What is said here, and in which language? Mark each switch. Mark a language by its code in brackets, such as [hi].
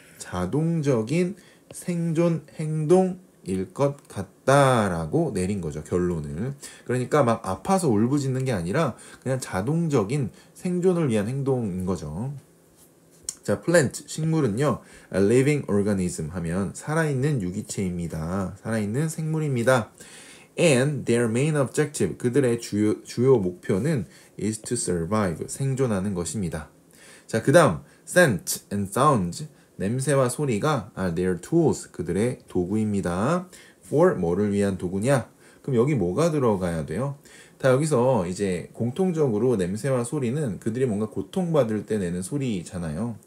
[ko] 자동적인 생존 행동일 것 같다라고 내린 거죠, 결론을. 그러니까 막 아파서 울부짖는 게 아니라 그냥 자동적인 생존을 위한 행동인 거죠. 자, plant, 식물은요, [en] a living organism [ko] 하면 살아있는 유기체입니다. 살아있는 생물입니다. [en] And their main objective, [ko] 그들의 주요 목표는 [en] is to survive, [ko] 생존하는 것입니다. 자, 그 다음 [en] scent and sounds, [ko] 냄새와 소리가 [en] are their tools, [ko] 그들의 도구입니다. for, 뭐를 위한 도구냐? 그럼 여기 뭐가 들어가야 돼요? 다 여기서 이제 공통적으로 냄새와 소리는 그들이 뭔가 고통받을 때 내는 소리잖아요.